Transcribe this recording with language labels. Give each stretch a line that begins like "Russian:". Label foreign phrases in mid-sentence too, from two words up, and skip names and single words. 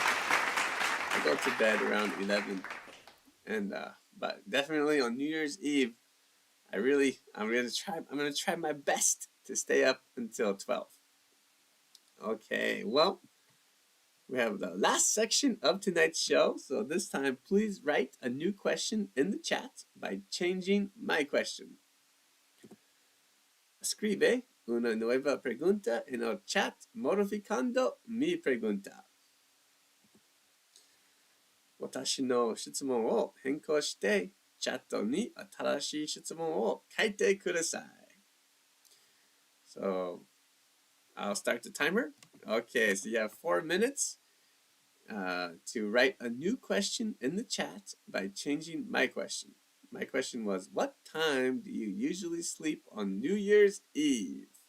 English: I go to bed around 11, but definitely on New Year's Eve, I'm gonna try my best to stay up until 12. Okay, well, we have the last section of tonight's show. So this time, please write a new question in the chat by changing my question.
Spanish: Escribe una nueva pregunta en el chat modificando mi pregunta.
Japanese: 私の質問を変更して、チャットに新しい質問を書いてください。
English: So, I'll start the timer. Okay, so you have 4 minutes to write a new question in the chat by changing my question. My question was, what time do you usually sleep on New Year's Eve?